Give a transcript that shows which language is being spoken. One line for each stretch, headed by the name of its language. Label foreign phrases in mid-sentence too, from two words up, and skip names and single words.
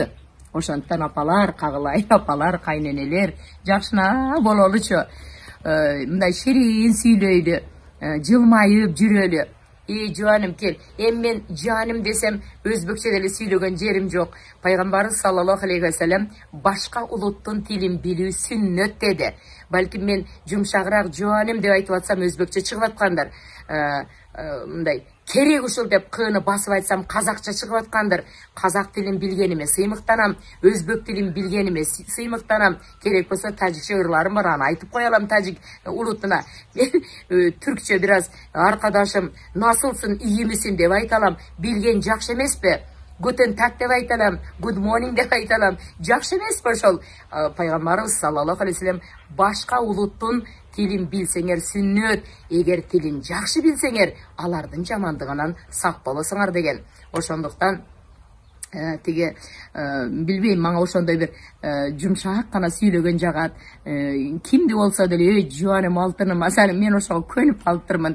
Kyrgyz: Ошондуктан апалар, кагылай апалар, кайненелер жакшына бололучу. Мындай ширин сүйлөйлү, жылмайып жүрөлү. Жаным кел. Эми мен жаным десем өзбекче деле сүйлөгөн жерим жок. Пайгамбарыбыз
Arabic: صلى الله عليه وسلم
Kyrgyz: башка улуттун тилин билүү сүннөт деди. Балким мен жумшагыраак жаным деп айтып атсам өзбекче чыгып аткандар. Мындай керек ушул деп кыны басып айтсам казакча чыгып аткандыр. Казак тилин билгениме сыймыктанам, өзбек тилин билгениме сыймыктанам. Керек болсо тажикче ырларым бар, аны айтып кое алам тажик улутуна. Мен түркчө бир аз
Turkish: arkadaşım nasılsın, iyi misin
Kyrgyz: деп айта алам. Билген жакшы эмеспи?
German: Guten Tag
Kyrgyz: деп айта алам,
English: good morning
Kyrgyz: деп айта алам. Жакшы эмеспи ошол? Пайгамбарыбыз
Arabic: صلى الله عليه وسلم
Kyrgyz: башка улуттун тилин билсеңер сүннөт, эгер тилин жакшы билсеңер, алардын жамандыгынан сак болосуңар деген. Ошондуктан тиги билбейм, мага ошондой бир жумшак гана сүйлөгөн жагат. Кимди болсо деле жаным алтыным, асалым мен ошого көнүп калыптырмын.